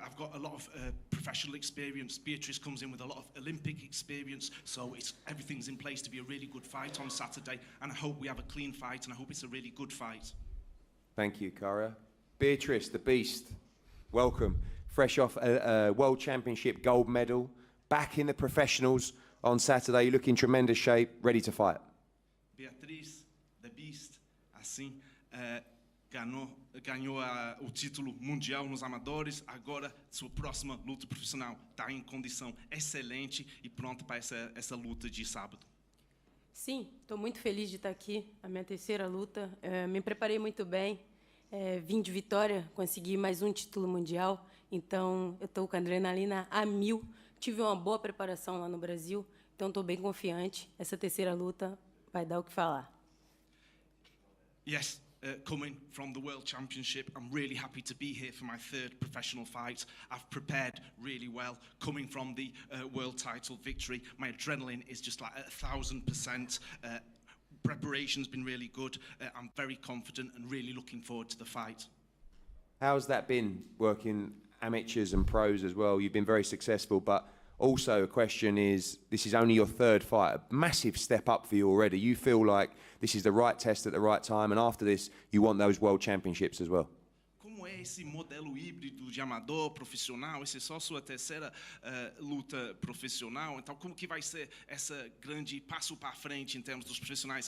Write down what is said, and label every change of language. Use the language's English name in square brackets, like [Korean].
[English] I've got a lot of professional experience. Beatrice comes in with a lot of Olympic experience, so everything's in place to be a really good fight on Saturday. And I hope we have a clean fight, and I hope it's a really good fight. Thank you, Cara. Beatrice, the Beast, welcome. Fresh off a World Championship gold medal, back in the professionals on Saturday. You look in tremendous shape, ready to fight. [Portuguese] Beatriz, the Beast, assim, ganhou o título mundial nos amadores, agora sua próxima luta profissional. Está em condição excelente e pronta para essa luta de sábado. Sim, estou muito feliz de estar aqui, a minha terceira luta. Me preparei muito bem, vim de vitória, consegui mais um título mundial, então eu estou com a adrenalina a 1000. Tive uma boa preparação lá no Brasil, então estou bem confiante. Essa terceira luta vai dar o que falar. [English] Yes. Coming from the World Championship, I'm really happy to be here for my third professional fight. I've prepared really well. Coming from the world title victory, my adrenaline is just like 1,000%. Preparation's been really good. I'm very confident and really looking forward to the fight. How's that been, working amateurs and pros as well? You've been very successful, but also a question is, this is only your third fight, a massive step up for you already. You feel like this is the right test at the right time, and after this, you want those World Championships as well. [Portuguese] Como é esse modelo híbrido de amador, profissional? Essa é só sua terceira luta profissional. Então, como que vai ser esse grande passo para frente em termos dos profissionais?